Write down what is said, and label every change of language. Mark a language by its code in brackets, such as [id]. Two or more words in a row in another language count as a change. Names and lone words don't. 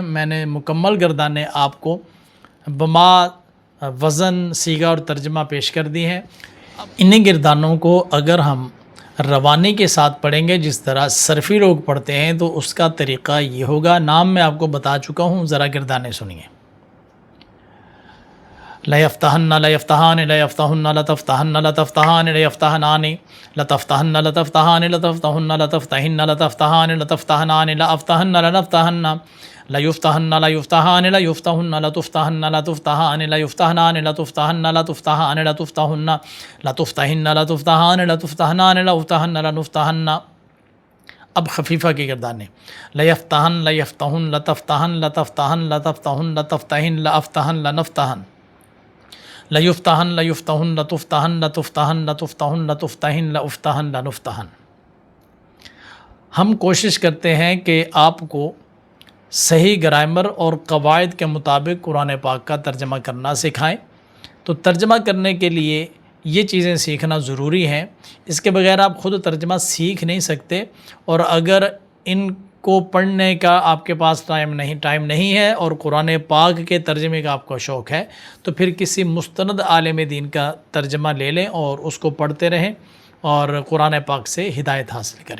[ur] میں نے مکمل گردانیں آپ کو بما وزن صیغہ اور ترجمہ پیش کر دی ہیں۔ انہیں گردانوں کو اگر ہم روانی کے ساتھ پڑھیں گے جس طرح صرفی لوگ پڑھتے ہیں تو اس کا طریقہ یہ ہوگا۔ نام میں آپ کو بتا چکا ہوں، ذرا گردانیں سنیے۔ [ar] لَيَفْتَحَنَّ لَيَفْتَحَانِ لَيَفْتَحُنَّ لَتَفْتَحَنَّ لَتَفْتَحَانِ لَيَفْتَحَنَانِ لَتَفْتَحَنَّ لَتَفْتَحَانِ لَتَفْتَحُنَّ لَتَفْتَحِنَّ لَتَفْتَحَانِ لَتَفْتَحَنَانِ لَأَفْتَحَنَّ لَنَفْتَحَنَّ لَيُفْتَحَنَّ لَيُفْتَحَانِ لَيُفْتَحُنَّ لَتُفْتَحَنَّ لَتُفْتَحَانِ لَيُفْتَحْنَانِ لَتُفْتَحَنَّ لَتُفْتَحَانِ لَتُفْتَحُنَّ لَتُفْتَحِنَّ لَتُفْتَحَانِ لَتُفْتَحْنَانِ لَأُفْتَحَنَّ لَنُفْتَحَنَّ۔ [ur] اب خفیفہ کی گردانیں، [ar] لَيَفْتَحَنَّ لَيَفْتَحُنَّ لَتَفْتَحَنَّ لَتَفْتَحَنَّ لَتَفْتَحُنَّ لَتَفْتَحِنَّ لَأَفْتَحَنَّ لَنَفْتَحَنَّ لَيُفْتَحَنَّ لَيُفْتَحُنَّ لَتُفْتَحَنَّ لَتُفْتَحَنَّ لَتُفْتَحُنَّ لَتُفْتَحِنَّ لَأُفْتَحَنَّ لَنُفْتَحَنَّ۔ [ur] ہم کوشش کرتے ہیں کہ آپ کو صحیح گرامر اور قواعد کے مطابق قرآن پاک کا ترجمہ کرنا سکھائیں۔ تو ترجمہ کرنے کے لیے یہ چیزیں سیکھنا ضروری ہیں، اس کے بغیر آپ خود ترجمہ سیکھ نہیں سکتے، اور اگر ان کو پڑھنے کا آپ کے پاس ٹائم نہیں ہے اور قرآن پاک کے ترجمے کا آپ کو شوق ہے تو پھر کسی مستند عالم دین کا ترجمہ لے لیں اور اس کو پڑھتے رہیں اور قرآن پاک سے ہدایت حاصل کریں۔